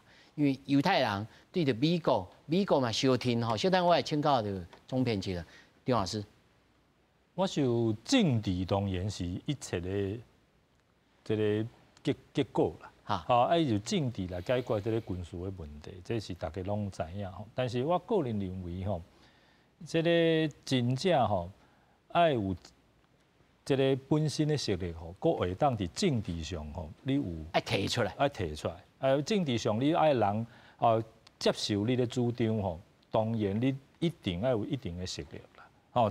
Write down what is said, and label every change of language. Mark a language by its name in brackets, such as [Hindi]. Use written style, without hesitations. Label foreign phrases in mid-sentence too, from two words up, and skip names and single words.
[Min Nan Chinese] 因為猶太人對着美國嘛相挺吼，小等我來請教着總編輯啦，鄭老師。我想政治當然是一切的這個結果啦。就政治來解決這個軍事的問題，這是大家攏知影吼。但是我個人認為吼，這個真正吼愛有這個本身的實力吼，佫會當佇政治上吼，你有愛提出來，政治上你愛人接受你的主張吼，當然你一定要有一定的實力啦。